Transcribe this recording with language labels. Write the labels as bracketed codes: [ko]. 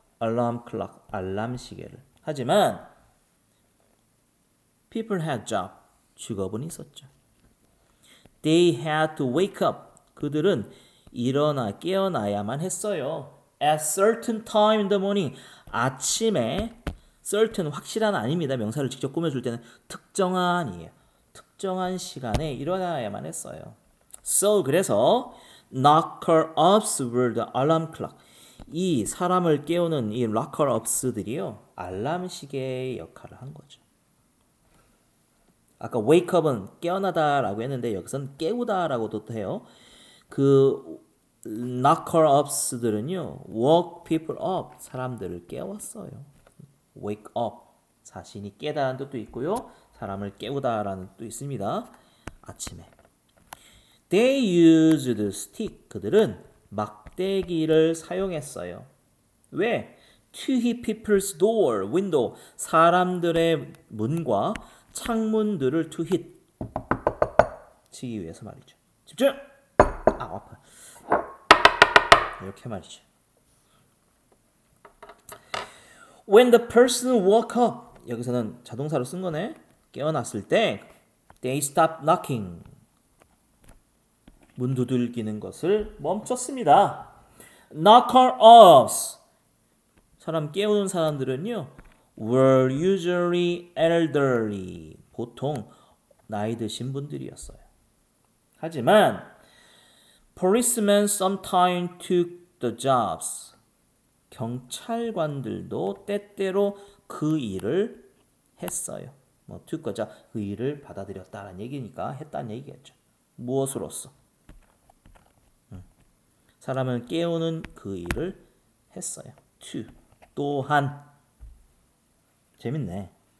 [en] alarm clock, [ko] 알람 시계를. 하지만 [en] people had job, [ko] 직업은 있었죠. [en] They had to wake up, [ko] 그들은 깨어나야만 했어요. [en] At certain time in the morning, [ko] 아침에 [en] certain [ko] 확실한 아닙니다. 명사를 직접 꾸며줄 때는 특정한이에요. 특정한 시간에 일어나야만 했어요. [en] So [ko] 그래서 [en] knocker-ups were the alarm clock. [ko] 이 사람을 깨우는 이 knocker-ups들이요. 알람 시계의 역할을 한 거죠. 아까 wake up은 깨어나다라고 했는데 여기서는 깨우다라고도 해요. 그 knocker-ups들은요. [en] woke people up. [ko] 사람들을 깨웠어요. [en] wake up. [ko] 자신이 깨다라는 뜻도 있고요. 사람을 깨우다라는 뜻도 있습니다. 아침에. [en] They used stick. [ko] 그들은 막대기를 사용했어요. 왜? [en] To hit people's door, window. [ko] 사람들의 문과 창문들을 [en] to hit. [ko] 치기 위해서 말이죠. 집중! 아파. 이렇게 말이죠. [en] When the person woke up. [ko] 여기서는 자동사로 쓴 거네. 깨어났을 때 [en] they stopped knocking. [ko] 문 두들기는 것을 멈췄습니다. [en] knocker-ups. [ko] 사람 깨우는 사람들은요. [en] were usually elderly. [ko] 보통 나이 드신 분들이었어요. 하지만 [en] policemen sometimes took the jobs. [ko] 경찰관들도 때때로 그 일을 했어요. 뭐 took자 그 일을 받아들였다라는 얘기니까 했다는 얘기겠죠. 무엇으로써? 사람을 깨우는 그 일을 했어요. to 또한 재밌네.